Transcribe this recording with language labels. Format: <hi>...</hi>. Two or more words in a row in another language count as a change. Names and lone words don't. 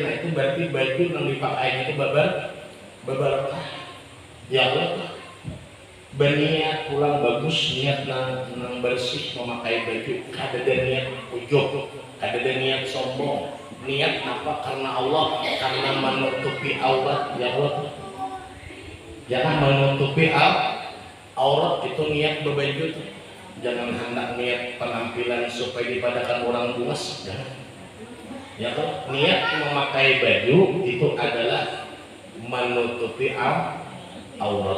<id>Nah itu berarti baju yang dipakai itu berkah ya Allah.</id> <bjn>Berniat pulang bagus, niat nang bersih memakai baju, kada ada niat ujub, kada ada niat sombong, niat apa karena Allah,</bjn> <id>karena menutupi aurat ya Allah.</id> <bjn>Jangan menutupi aurat itu niat berbaju tuh. Jangan hendak niat penampilan supaya dipadakan orang luas, jangan.</bjn> <id>Ya kan? Niat memakai baju itu adalah menutupi aurat.</id>